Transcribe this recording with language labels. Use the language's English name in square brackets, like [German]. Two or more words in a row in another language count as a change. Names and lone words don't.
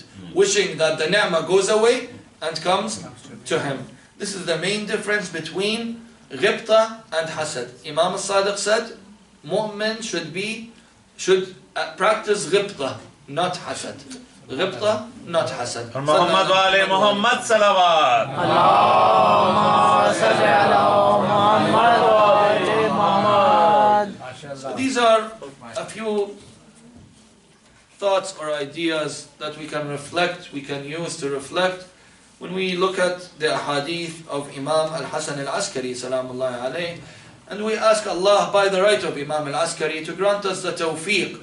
[English] Wishing that the ni'mah goes away and comes to him. This is the main difference between ghibta and hasad. Imam Sadiq said, mu'min should practice ghibta, not hasad. Ghibta, not hasad. [Arabic] محمد وآل محمد صلوات. اللهم صل على محمد وآل محمد. [English] So these are a few thoughts or ideas that we can reflect, we can use to reflect when we look at the ahadith of Imam Hasan Askari [Arabic] سلام الله عليه, [English] and we ask Allah by the right of Imam Askari to grant us the tawfiq